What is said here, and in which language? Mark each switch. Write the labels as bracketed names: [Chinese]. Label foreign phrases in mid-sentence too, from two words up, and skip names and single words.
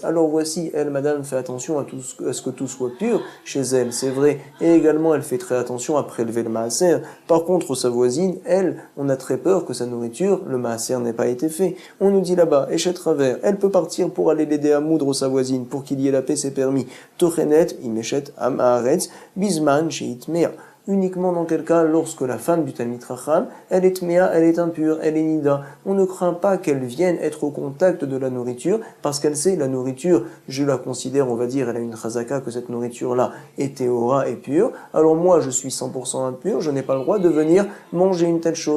[French] Alors voici, elle, madame, fait attention à ce que tout soit pur chez elle, c'est vrai, et également elle fait très attention à prélever le Maaser. Par contre, sa voisine, elle, on a très peur que sa nourriture, le Maaser n'ait pas été fait. On nous dit là-bas, et chez Travers, elle peut partir pour aller l'aider à moudre sa voisine, pour qu'il y ait la paix, c'est permis. [Hebrew] טוחנת, עם אשת, עם הארץ, בזמן, שהיא טמאה. [French] Uniquement dans quel cas, lorsque la femme du [Hebrew] תלמיד חכם, [French] elle est tméa, elle est impure, elle est nida. On ne craint pas qu'elle vienne être au contact de la nourriture, parce qu'elle sait, la nourriture, je la considère, on va dire, elle a une chazaka, que cette nourriture-là est théora et pure. Alors moi, je suis 100% impur, je n'ai pas le droit de venir manger une telle chose.